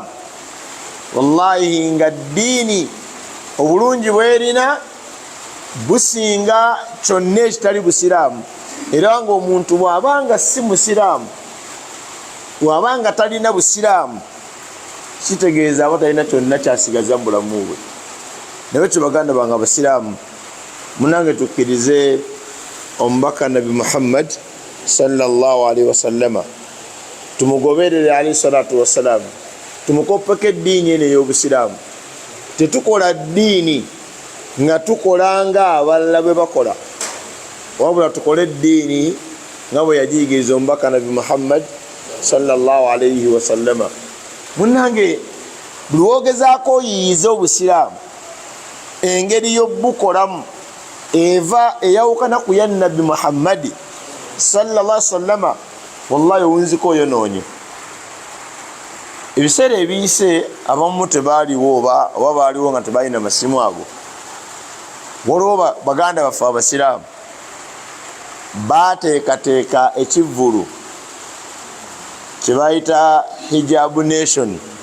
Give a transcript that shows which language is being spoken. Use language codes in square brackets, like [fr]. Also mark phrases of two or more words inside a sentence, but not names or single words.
[lg] Wallahi nga ddiini obulungi bwerina businga kyonna ekitali busiraamu, era nga omuntu bw'abanga si musiraamu, bw'abanga talina busiraamu, kitegeeza aba talina kyonna kyasigaza mu bulamu bwe. Naye kyo baganda bange abasiraamu, munange tukkirize omubaka Nabbi Muhammad [ar] صلى الله عليه وسلم, [lg] tumugoberere [ar] عليه الصلاة والسلام, [lg] tumukoppeko eddiini eno ey'obusiraamu. Tetukola ddiini nga tukola nga abalala bwe bakola, wabula tukole eddiini nga bwe yagiyigiriza omubaka Nabbi Muhammad [ar] صلى الله عليه وسلم. [lg] Munange buli wogezaako oyiyiza obusiraamu, engeri y'obbukolamu eva eyawukana ku ya Nabbi Muhammad [ar] صلى الله عليه وسلم, [lg] wallahi owunziko oyonoonye. Ebiseera ebiyise abamu tebaaliwo oba baaliwo nga tebalina masimu ago, waliwo baganda baffe abasiraamu baateekateeka ekivvulu kye bayita Hijab Nation.